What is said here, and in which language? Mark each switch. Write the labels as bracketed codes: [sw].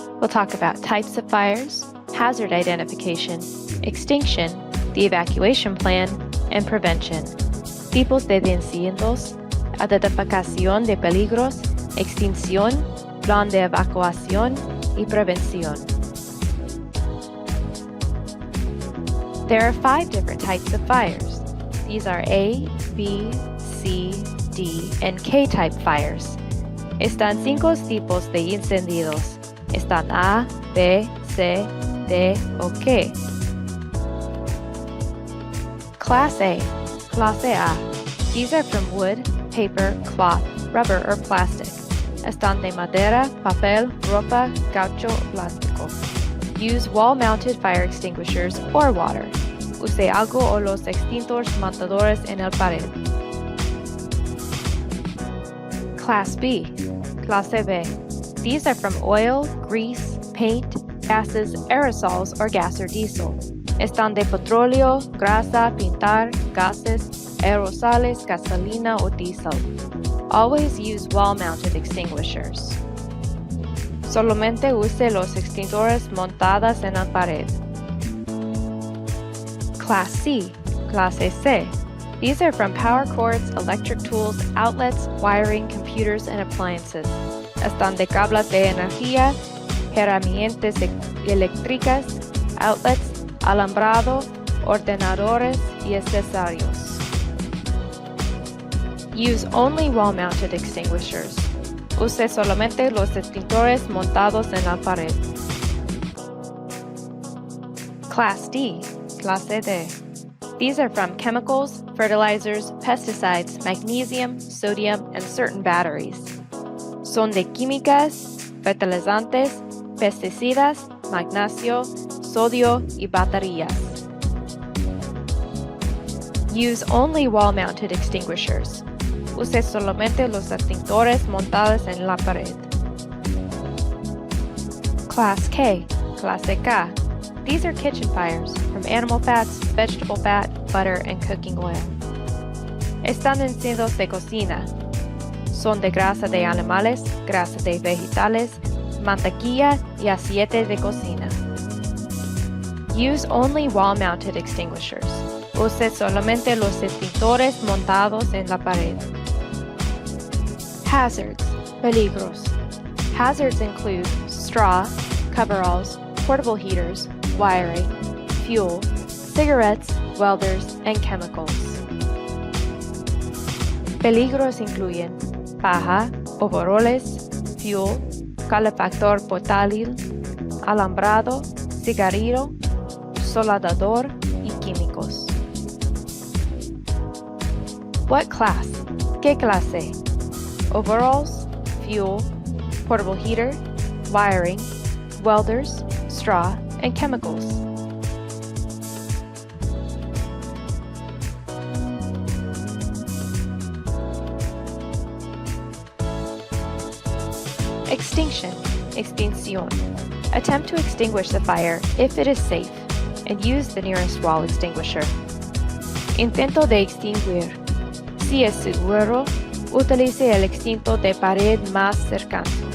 [en] We'll talk about types of fires, hazard identification, extinction, the evacuation plan, and prevention. [es] Tipos de incendios, identificación de peligros, extinción, plan de evacuación, y prevención. [en] There are 5 different types of fires. These are A, B, C, D, and K-type fires. [es] Están 5 tipos de incendios. Están A, B, C, D, o K. [en] Class A, [es] Clase A. [en] These are from wood, paper, cloth, rubber, or plastic. [es] Están de madera, papel, ropa, caucho, plástico. [en] Use wall-mounted fire extinguishers or water. [es] Use algo o los extintores montadores en el pared. [en] Class B, [es] Clase B. [en] These are from oil, grease, paint, gases, aerosols, or gas or diesel. [es] Están de petróleo, grasa, pintar, gases, aerosoles, gasolina, o diesel. [en] Always use wall-mounted extinguishers. [es] Solamente use los extintores montados en la pared. [en] Class C, [es] Clase C. [en] These are from power cords, electric tools, outlets, wiring, computers, and appliances. [es] Están de cables de energía, herramientas eléctricas, outlets, alambrado, ordenadores, y accesorios. [en] Use only wall-mounted extinguishers. [es] Use solamente los extintores montados en la pared. [en] Class D, [es] Clase D. [en] These are from chemicals, fertilizers, pesticides, magnesium, sodium, and certain batteries. [es] Son de químicas, fertilizantes, pesticidas, magnesio, sodio, y baterías. [en] Use only wall-mounted extinguishers. [es] Use solamente los extintores montados en la pared. [en] Class K, [es] Clase K. [en] These are kitchen fires from animal fats, vegetable fat, butter, and cooking oil. [es] Están encendidos de cocina. Son de grasa de animales, grasa de vegetales, mantequilla y aceite de cocina. [en] Use only wall-mounted extinguishers. [es] Use solamente los extintores montados en la pared. [en] Hazards, [es] peligros. [en] Hazards include straw, coveralls, portable heaters, wiring, fuel, cigarettes, welders, and chemicals. [es] Peligros incluyen paja, overoles, fuel, calefactor portátil, alambrado, cigarrillo, soldador, y químicos. [en] What class? [es] ¿Qué clase? [en] Overalls, fuel, portable heater, wiring, welders, straw, and chemicals. Extinction, [es] extinción. [en] Attempt to extinguish the fire if it is safe, and use the nearest wall extinguisher. [es] Intento de extinguir. Si es seguro, utilice el extintor de pared más cercano.